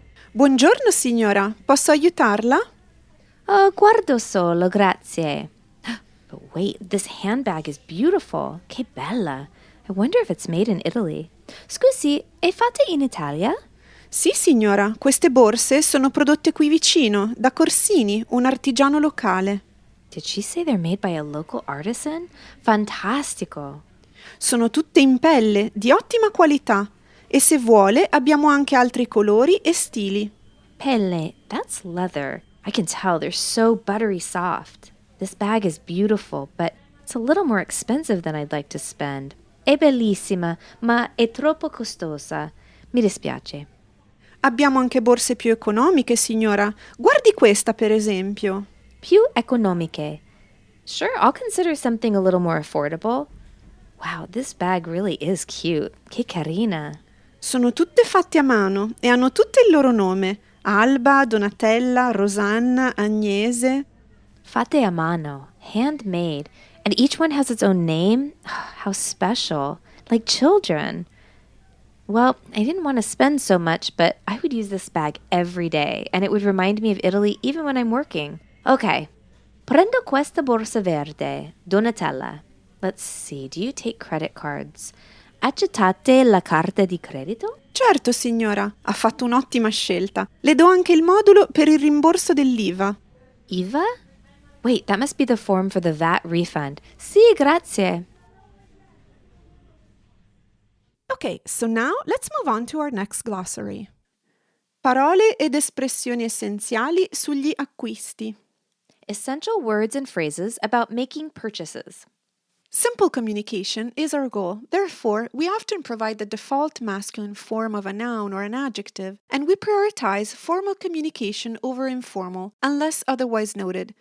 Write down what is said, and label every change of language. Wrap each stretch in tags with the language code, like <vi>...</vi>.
<it>Buongiorno signora, posso aiutarla? Oh, guardo solo, grazie.</it> <en>But wait, this handbag is beautiful.</en> <it>Che bella.</it> <en>I wonder if it's made in Italy.</en> <it>Scusi, è fatta in Italia? Sì signora, queste borse sono prodotte qui vicino, da Corsini, un artigiano locale.</it> <en>Did she say they're made by a local artisan?</en> <it>Fantastico. Sono tutte in pelle, di ottima qualità, e se vuole abbiamo anche altri colori e stili.</it> <en>Pelle, that's leather. I can tell they're so buttery soft. This bag is beautiful, but it's a little more expensive than I'd like to spend.</en> <it>È bellissima, ma è troppo costosa. Mi dispiace. Abbiamo anche borse più economiche, signora. Guardi questa, per esempio. Più economiche.</it> <en>Sure, I'll consider something a little more affordable. Wow, this bag really is cute.</en> <it>Che carina. Sono tutte fatte a mano e hanno tutte il loro nome. Alba, Donatella, Rosanna, Agnese. Fatte a mano,</it> <en>handmade, and each one has its own name? How special, like children. Well, I didn't want to spend so much, but I would use this bag every day, and it would remind me of Italy even when I'm working.</en> <it>Okay, prendo questa borsa verde, Donatella.</it> <en>Let's see, do you take credit cards?</en> <it>Accettate la carta di credito? Certo, signora, ha fatto un'ottima scelta. Le do anche il modulo per il rimborso dell'IVA. IVA?</it> <en>Wait, that must be the form for the VAT refund.</en> <it>Sì, grazie.</it> <en>Okay, so now let's move on to our next glossary.</en> <it>Parole ed espressioni essenziali sugli acquisti.</it> <en>Essential words and phrases about making purchases. Simple communication is our goal. Therefore, we often provide the default masculine form of a noun or an adjective, and we prioritize formal communication over informal, unless otherwise noted.</en>